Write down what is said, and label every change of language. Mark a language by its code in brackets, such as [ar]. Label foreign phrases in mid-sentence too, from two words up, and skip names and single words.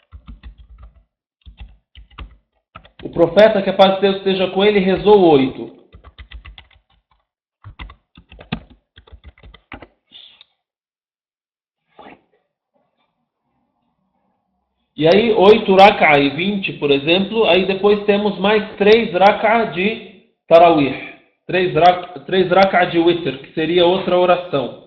[pt] O profeta, que a paz de Deus esteja com ele, rezou 8. E aí, 8 rak'ah e 20, por exemplo, aí depois temos mais 3 rak'ah de Tarawih. 3 rak'ah de Witr, que seria outra oração.